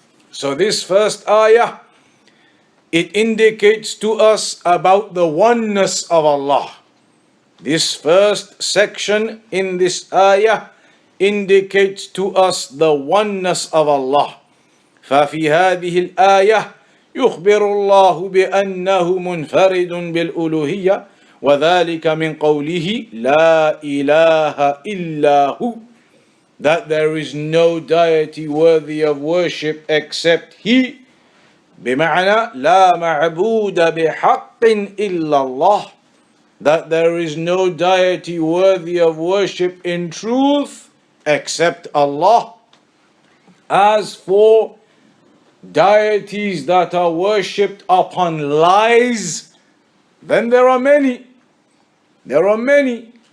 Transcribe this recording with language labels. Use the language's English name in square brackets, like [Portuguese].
[English] So this first ayah, it indicates to us about the oneness of Allah. This first section in this ayah indicates to us the oneness of Allah. [Arabic] ففي هذه الآية يخبر الله بأنه منفرد بالألوهية وذلك من قوله لا إله إلا هو, [English] that there is no deity worthy of worship except He. [Arabic] بمعنى لا معبود بحق إلا الله, [English] that there is no deity worthy of worship in truth except Allah. As for deities that are worshipped upon lies, then there are many. There are many.